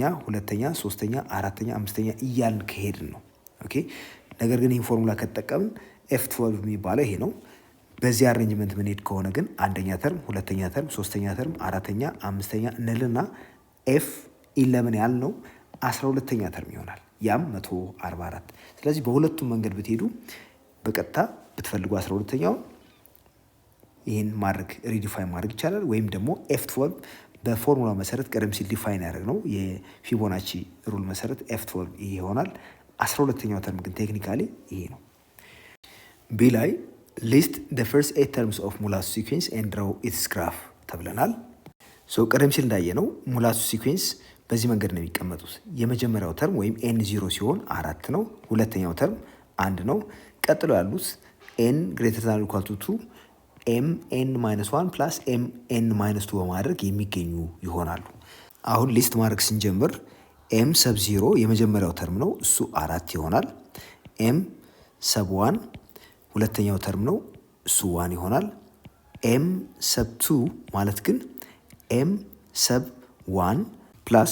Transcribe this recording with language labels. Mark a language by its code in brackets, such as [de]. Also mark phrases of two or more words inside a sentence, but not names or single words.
[am] ሁለተኛ፣ ሶስተኛ፣ አራተኛ፣ አምስተኛ እያልን ከሄድን ነው። ኦኬ። ነገር ግን ይህን ፎርሙላ ከተጠቀምን ኤፍ12 የሚባለው ይሄ ነው። በዚህ አሬንጅመንት ምንሄድ ከሆነ ግን አንደኛ ተርም፣ ሁለተኛ ተርም፣ ሶስተኛ ተርም፣ አራተኛ፣ አምስተኛ እንልና ኤፍ11 ያልነው 12ኛ ተርም ይሆናል። ያም 144። ስለዚህ በሁለቱም መንገድ ብትሄዱ በቀጥታ ብትፈልጉ 12ኛውን ይህን ማድረግ ሪዲፋይን ማድረግ ይቻላል። ወይም ደግሞ ኤፍ12 በፎርሙላ መሰረት ቀደም ሲል ዲፋይን ያደረግ ነው የፊቦናቺ ሩል መሰረት ኤፍ12 ይሄ ይሆናል። 12ኛው ተርም ግን ቴክኒካሊ ይሄ ነው። ቢ ላይ ሊስት [en] the first 8 terms of [am] ሙላቱ ሲኩዌንስ [en] and draw its graph [am] ተብለናል። ቀደም ሲል እንዳየነው ሙላቱ ሲኩዌንስ በዚህ መንገድ ነው የሚቀመጡት። የመጀመሪያው ተርም ወይም n0 ሲሆን 4 ነው። ሁለተኛው ተርም 1 ነው። ቀጥሎ ያሉት [en] n greater than or equal to 2 mn-1 plus mn-2 [am] በማድረግ የሚገኙ ይሆናሉ። አሁን ሊስት ማድረግ ስንጀምር [en] m sub 0 [am] የመጀመሪያው ተርም ነው፣ እሱ 4 ይሆናል። [en] m sub [am] 1 ሁለተኛው ተርም ነው፣ እሱ 1 ይሆናል። [en] m sub 2 [am] ማለት ግን [en] m sub 1 [am] ፕላስ